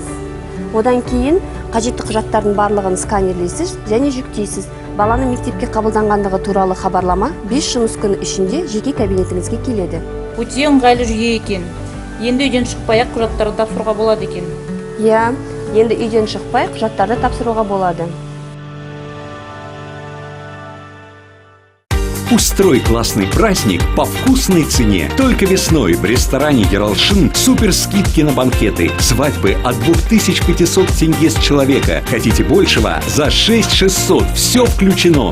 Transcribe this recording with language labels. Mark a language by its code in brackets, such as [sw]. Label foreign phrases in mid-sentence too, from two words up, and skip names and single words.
[kk] Одан кейін қажетті құжаттардың барлығын сканерлейсіз және жүктейсіз. Баланы мектепке қабылданғандығы туралы хабарлама 5 жұмыс күні ішінде жеке кабинетіңізге келеді. Өте ыңғайлы жүйе екен. Енді үйден шықпай-ақ құжаттарды тапсыруға болады екен. Иә, енді үйден шықпай құжаттарды тапсыруға болады. [ru] Устрой классный праздник по вкусной цене. Только весной в ресторане Ералшин супер скидки на банкеты. Свадьбы от 2500 тенге с человека. Хотите большего? За 6600. Все включено.